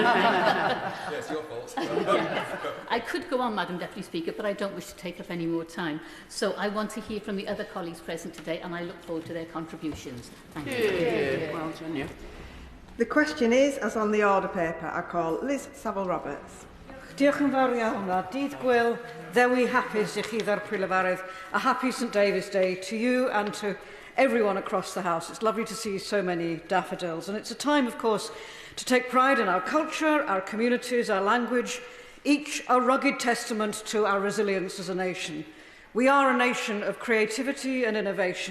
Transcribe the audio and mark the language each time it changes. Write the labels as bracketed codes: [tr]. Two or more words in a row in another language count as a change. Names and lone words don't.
[en] Yes, your fault. Yes. I could go on, Madam Deputy Speaker, but I don't wish to take up any more time. So I want to hear from the other colleagues present today, and I look forward to their contributions. Thank you. Well done, you. The question is, as on the order paper, I call Liz Saville-Roberts. [cy] Diolch yn fawr iawn a dydd gwyl, ddewi hapus i chi ddar Prylefarydd, [en] a happy St David's Day to you and to everyone across the House. It's lovely to see so many daffodils, and it's a time, of course, to take pride in our culture, our communities, our language, each a rugged testament to our resilience as a nation. We are a nation of creativity and innovation.